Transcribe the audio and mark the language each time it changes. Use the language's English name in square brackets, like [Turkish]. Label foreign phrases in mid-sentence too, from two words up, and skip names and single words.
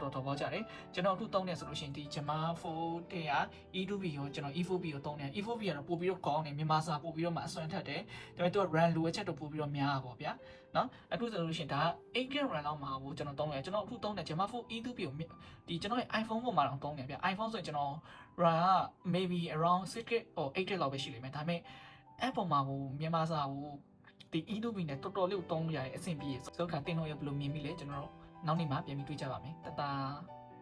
[Burmese] တော်သဘောကျတယ်ကျွန်တော်အခုသုံးနေဆိုလို့ရှိရင်ဒီ Gemma 4တဲ့က E2B ကိုကျွန်တော် E4B ကိုသုံးနေ E4B ကတော့ပို့ပြီးတော့ ကောင်းတယ်မြန်မာစာပို့ပြီးတော့မှအစွမ်းထက်တယ်ဒါပေမဲ့သူက run လိုအပ်ချက်တော့ပို့ပြီးတော့များပါဗျာနော်အခုဆိုလို့ရှိရင်ဒါ 8GB RAM လောက်မှာကိုကျွန်တော်သုံးတယ်ကျွန်တော်အခုသုံးတယ် Gemma 4 E2B ကိုဒီကျွန်တော်ရဲ့ iPhone ပေါ်မှာတော့သုံးတယ်ဗျ iPhone ဆိုရင်ကျွန်တော် RAM က [English] maybe around 6GB or 8GB [Burmese] လောက်ပဲရှိလိမ့်မယ်ဒါပေမဲ့ app ပေါ်မှာကိုမြန်မာစာကိုဒီ E2B နဲ့တော်တော်လေးကိုသုံးလို့ရတဲ့အဆင်ပြေဆိုတော့ခါတင်တော့ရဘယ်လိုမြင်ပြီလဲကျွန်တော်တို့နောက်နေ့မှပြန်ပြီးတွေ့ကြပါမယ်တတာ